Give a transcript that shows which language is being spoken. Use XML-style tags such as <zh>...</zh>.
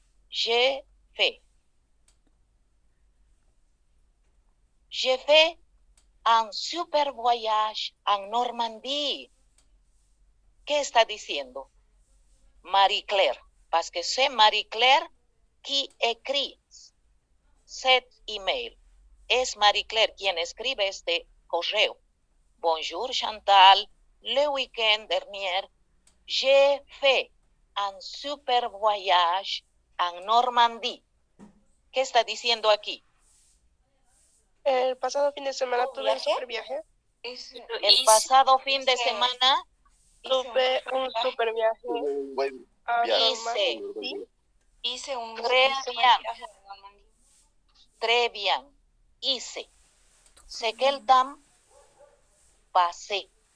<fr>J'ai fait un super voyage en Normandie.</fr> <es>¿Qué está diciendo?</es> <fr>Marie Claire, parce que c'est Marie Claire qui écrit cet email.</fr> <es>Es Marie Claire quien escribe este correo.</es> <fr>Bonjour Chantal, le week-end dernier, j'ai fait un super voyage en Normandie.</fr> <es>¿Qué está diciendo aquí? El pasado fin de semana tuve un super viaje. El pasado fin de semana Tuve un super viaje. Un buen a viaje. Normandía. Hice un</es> <fr>Très bien.</fr> <es>viaje a Normandía.</es> <fr>Très bien. Hice. C'est quel temps? Pasé.</fr>